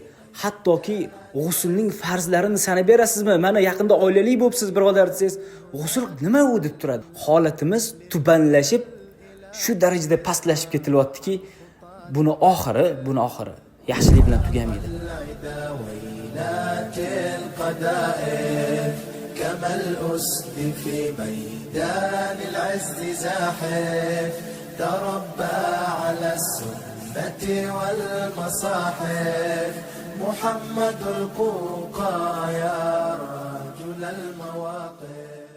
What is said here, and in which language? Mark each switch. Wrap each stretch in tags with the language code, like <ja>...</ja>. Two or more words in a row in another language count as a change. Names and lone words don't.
<uz>Hattoki g'usulning farzlarini sanab berasizmi? Mana yaqinda oilali bo'libsiz birodar desangiz, g'usul nima u deb turadi. Holatimiz tubanlashib, shu darajada pastlashib ketilyaptiki, buni oxiri yaxshilik bilan tugamaydi.</uz> <ar>كما الأسد في ميدان العز زاحف تربى على السنة والمصاحف محمد القوقا يا رجل المواقف.</ar>